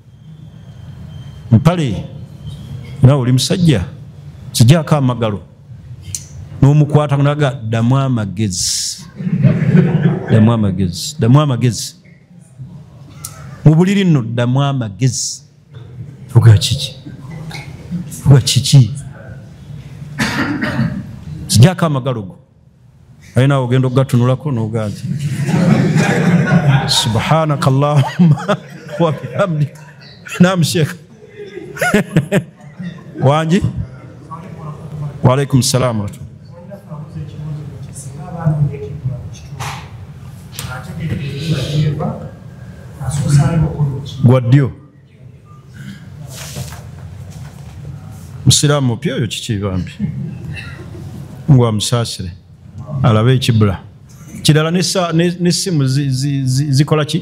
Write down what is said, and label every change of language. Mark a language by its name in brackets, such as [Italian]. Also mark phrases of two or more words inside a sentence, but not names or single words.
[Ganda] Mpale nawe oli musajja, kigyako amagalo n'omukwata naga ddamu amagezi, ddamu amagezi, ddamu amagezi mu buliri nno, ddamu amagezi. Fuga kiki, fuga kiki, kigyako amagalo go. Aye naawe ogenda okugatunulako n'ogaati [Arabic] سبحانك اللهم وبحمدك. [Ganda] Naam Sheikh. Wanji? [Arabic] وعليكم السلام ورحمة الله. Gwaddyo musiraamu opya oyo kiki bambi ngwa musaasire alabe ekibula kirala n'essimu zikola ki?